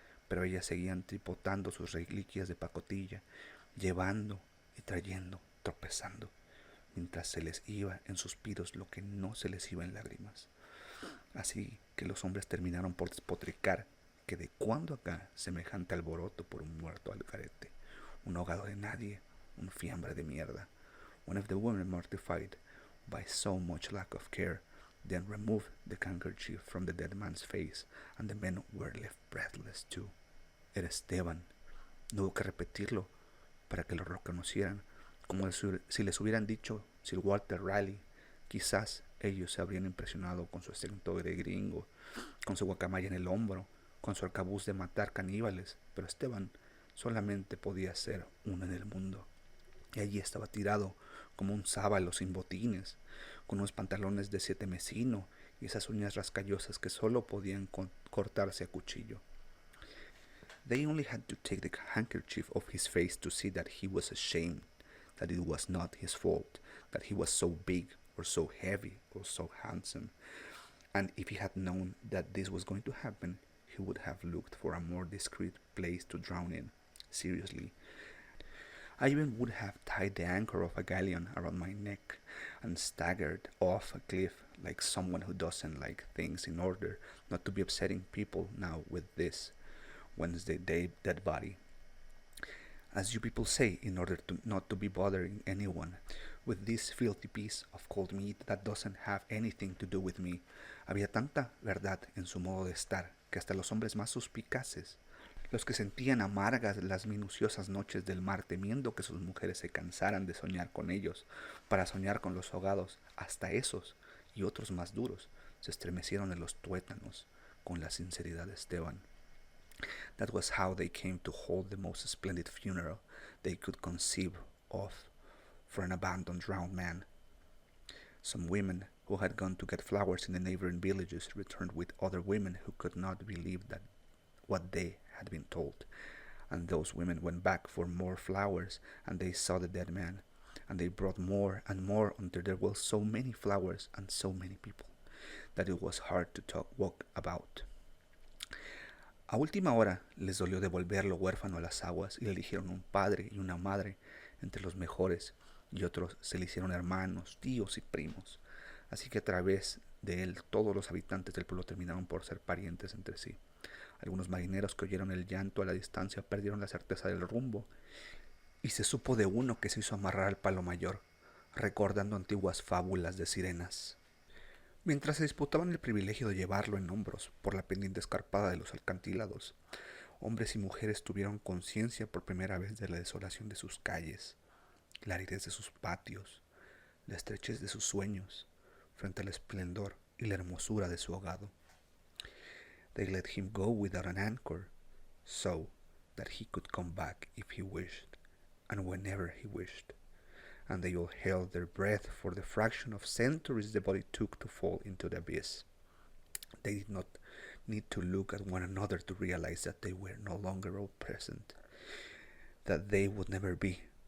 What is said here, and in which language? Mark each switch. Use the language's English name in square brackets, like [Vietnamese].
[Spanish] Pero ellas seguían tripotando sus reliquias de pacotilla, llevando y trayendo, tropezando, mientras se les iba en suspiros lo que no se les iba en lágrimas. Así que los hombres terminaron por despotricar que de cuando acá semejante alboroto por un muerto al garete, un ahogado de nadie, un fiambre de mierda. [English] One of the women, mortified by so much lack of care, then removed the handkerchief from the dead man's face, and the men were left breathless too. [Spanish] Era Esteban. No hubo que repetirlo para que lo reconocieran, como si les hubieran dicho Sir Walter Raleigh. Quizás ellos se habrían impresionado con su acento de gringo, con su guacamaya en el hombro, con su arcabuz de matar caníbales, pero Esteban solamente podía ser uno en el mundo. Y allí estaba tirado como un sábalo sin botines, con unos pantalones de 7 mesino y esas uñas rascallosas que solo podían cortarse a cuchillo. [English] They only had to take the handkerchief off his face to see that he was ashamed, that it was not his fault, that he was so big or so heavy or so handsome. And if he had known that this was going to happen, he would have looked for a more discreet place to drown in. Seriously, I even would have tied the anchor of a galleon around my neck and staggered off a cliff like someone who doesn't like things in order not to be upsetting people now with this Wednesday dead body. As you people say, in order not to be bothering anyone with this filthy piece of cold meat that doesn't have anything to do with me. [Spanish] Había tanta verdad en su modo de estar que hasta los hombres más suspicaces, los que sentían amargas las minuciosas noches del mar temiendo que sus mujeres se cansaran de soñar con ellos para soñar con los ahogados, hasta esos y otros más duros se estremecieron en los tuétanos con la sinceridad de Esteban. [English] That was how they came to hold the most splendid funeral they could conceive of for an abandoned drowned man. Some women who had gone to get flowers in the neighboring villages returned with other women who could not believe that what they had been told. And those women went back for more flowers, and they saw the dead man, and they brought more and more until there were so many flowers and so many people that it was hard to walk about. [Spanish] A última hora les dolió devolverlo huérfano a las aguas y le eligieron un padre y una madre entre los mejores, y otros se le hicieron hermanos, tíos y primos. Así que a través de él todos los habitantes del pueblo terminaron por ser parientes entre sí. Algunos marineros que oyeron el llanto a la distancia perdieron la certeza del rumbo, y se supo de uno que se hizo amarrar al palo mayor, recordando antiguas fábulas de sirenas. Mientras se disputaban el privilegio de llevarlo en hombros por la pendiente escarpada de los acantilados, hombres y mujeres tuvieron conciencia por primera vez de la desolación de sus calles, la aridez de sus patios, la estrechez de sus sueños, frente al esplendor y la hermosura de su hogado. [English] They let him go without an anchor, so that he could come back if he wished, and whenever he wished. And they all held their breath for the fraction of centuries the body took to fall into the abyss. They did not need to look at one another to realize that they were no longer all present, that they would never be.